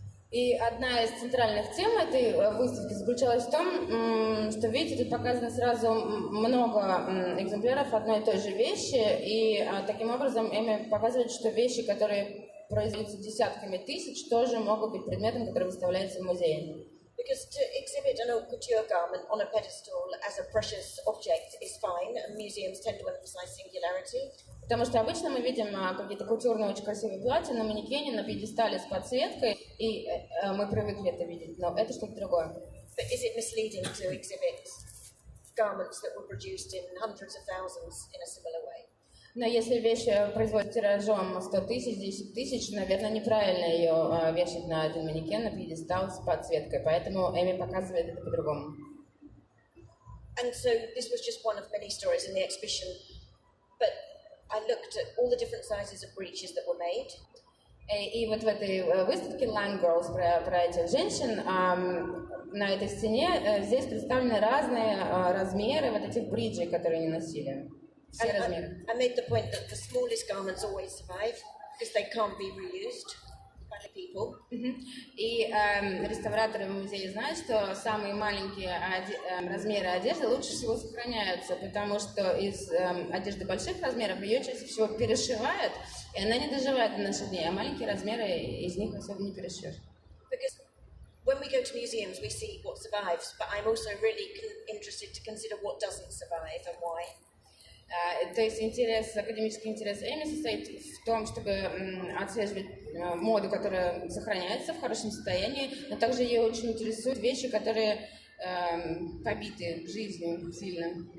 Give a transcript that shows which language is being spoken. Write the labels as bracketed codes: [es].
[ru] И одна из центральных тем этой выставки заключалась в том, что, видите, тут показано сразу много экземпляров одной и той же вещи, и таким образом Эми показывает, что вещи, которые производится десятками тысяч, тоже могут быть предметом, который выставляется в музее. [en] Because to exhibit an haute couture garment on a pedestal as a precious object is fine, and museums tend to emphasize singularity. [ru] Потому что обычно мы видим какие-то культурные, очень красивые платья на манекене, на пьедестале с подсветкой, и мы привыкли это видеть, но это что-то другое. [en] But is it misleading to exhibit garments that were produced in hundreds of thousands in a similar way? [ru] Но если вещь производится тиражом 100 тысяч, 10 тысяч, наверное, неправильно ее вешать на один манекен, на пьедестал с подсветкой, поэтому Эми показывает это по-другому. [en] And so this was just one of many stories in the exhibition, but I looked at all the different sizes of breeches that were made. [ru] И вот в этой выставке Line Girls про этих женщин на этой стене здесь представлены разные размеры вот этих бриджей, которые они носили. Все размеры. [en] I made the point that the smallest garments always survive because they can't be reused by the people. [ru] И реставраторы в музее знают, что самые маленькие размеры одежды лучше всего сохраняются, потому что из одежды больших размеров ее чаще всего перешивают, и она не доживает до наших дней, а маленькие размеры из них особо не перешьешь. [en] Because when we go to museums, we see what survives, but I'm also really interested to consider what doesn't survive and why. [ru] То есть академический интерес Эми состоит в том, чтобы отслеживать моду, которая сохраняется в хорошем состоянии, но также ее очень интересуют вещи, которые побиты жизнью сильно.